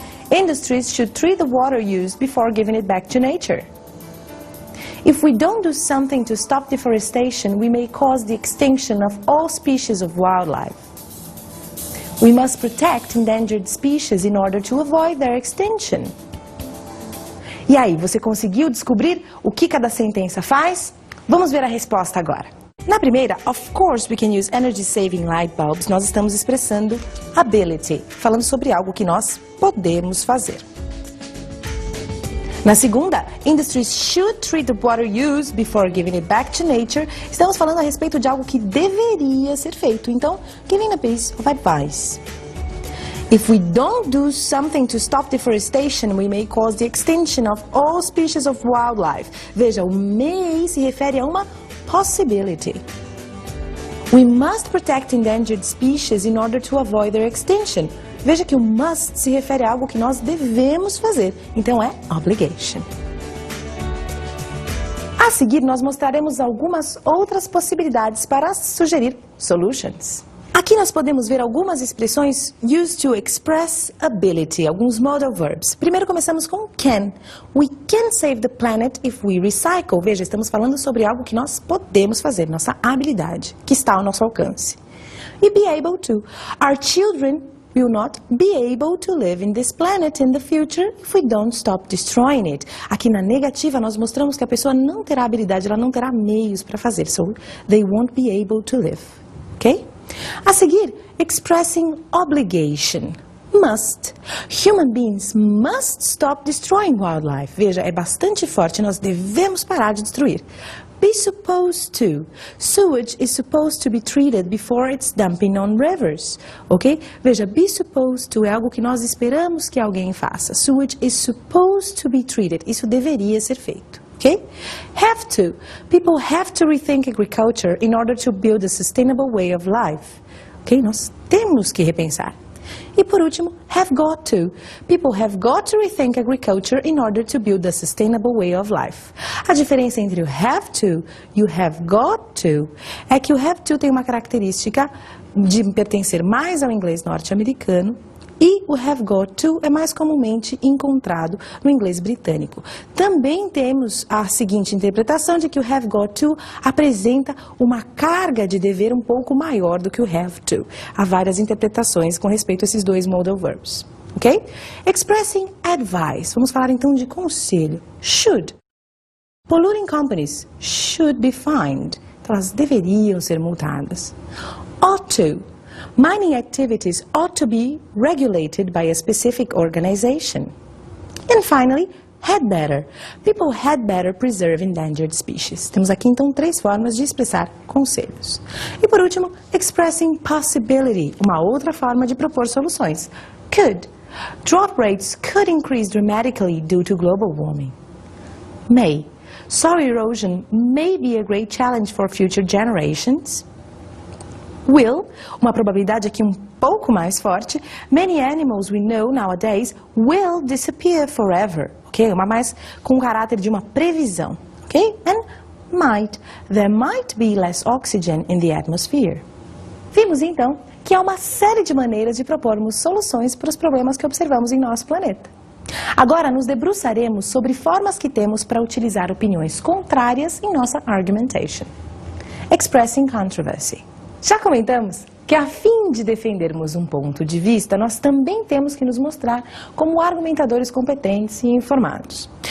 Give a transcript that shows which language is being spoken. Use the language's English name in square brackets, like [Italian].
[English] Industries should treat the water used before giving it back to nature. If we don't do something to stop deforestation, we may cause the extinction of all species of wildlife. We must protect endangered species in order to avoid their extinction. [Portuguese] E aí, você conseguiu descobrir o que cada sentença faz? Vamos ver a resposta agora. Na primeira, [English] of course we can use energy-saving light bulbs, [Portuguese] nós estamos expressando ability, falando sobre algo que nós podemos fazer. Na segunda, [English] industries should treat the water used before giving it back to nature, [Portuguese] estamos falando a respeito de algo que deveria ser feito, então, [English] giving a piece of advice. If we don't do something to stop deforestation, we may cause the extinction of all species of wildlife. [Portuguese] Veja, o may se refere a uma possibility. [English] We must protect endangered species in order to avoid their extinction. [Portuguese] Veja que o must se refere a algo que nós devemos fazer, então é obligation. A seguir, nós mostraremos algumas outras possibilidades para sugerir solutions. Aqui nós podemos ver algumas expressões [English] used to express ability, [Portuguese] alguns modal verbs. Primeiro começamos com can. [English] We can save the planet if we recycle. [Portuguese] Veja, estamos falando sobre algo que nós podemos fazer, nossa habilidade, que está ao nosso alcance. [English] E be able to. Our children will not be able to live in this planet in the future if we don't stop destroying it. [Portuguese] Aqui na negativa nós mostramos que a pessoa não terá habilidade, ela não terá meios para fazer. [English] So, they won't be able to live. Ok? [Portuguese] A seguir, [English] expressing obligation. Must. Human beings must stop destroying wildlife. [Portuguese] Veja, é bastante forte, nós devemos parar de destruir. [English] Be supposed to. Sewage is supposed to be treated before it's dumping on rivers. Ok? [Portuguese] Veja, be supposed to é algo que nós esperamos que alguém faça. [English] Sewage is supposed to be treated. [Portuguese] Isso deveria ser feito. [English] Okay? Have to. People have to rethink agriculture in order to build a sustainable way of life. Okay? [Portuguese] Nós temos que repensar. E por último, have got to. [English] People have got to rethink agriculture in order to build a sustainable way of life. [Portuguese] A diferença entre o have to e o have got to é que o have to tem uma característica de pertencer mais ao inglês norte-americano e o have got to é mais comumente encontrado no inglês britânico. Também temos a seguinte interpretação de que o have got to apresenta uma carga de dever um pouco maior do que o have to. Há várias interpretações com respeito a esses dois modal verbs. Ok? [English] Expressing advice. [Portuguese] Vamos falar então de conselho. [English] Should. Polluting companies should be fined. Então, elas deveriam ser multadas. Ought to. Mining activities ought to be regulated by a specific organization. And finally, had better. People had better preserve endangered species. [Portuguese] Temos aqui então 3 formas de expressar conselhos. E por último, [English] expressing possibility, [Portuguese] uma outra forma de propor soluções. [English] Could. Drought rates could increase dramatically due to global warming. May. Soil erosion may be a great challenge for future generations. [Portuguese] Will, uma probabilidade aqui um pouco mais forte. [English] Many animals we know nowadays will disappear forever. [Portuguese] Ok? Uma mais com o caráter de uma previsão. Ok? And [English] there might be less oxygen in the atmosphere. [Portuguese] Vimos então que há uma série de maneiras de propormos soluções para os problemas que observamos em nosso planeta. Agora nos debruçaremos sobre formas que temos para utilizar opiniões contrárias em nossa argumentation. [English] Expressing controversy. [Portuguese] Já comentamos que a fim de defendermos um ponto de vista, nós também temos que nos mostrar como argumentadores competentes e informados.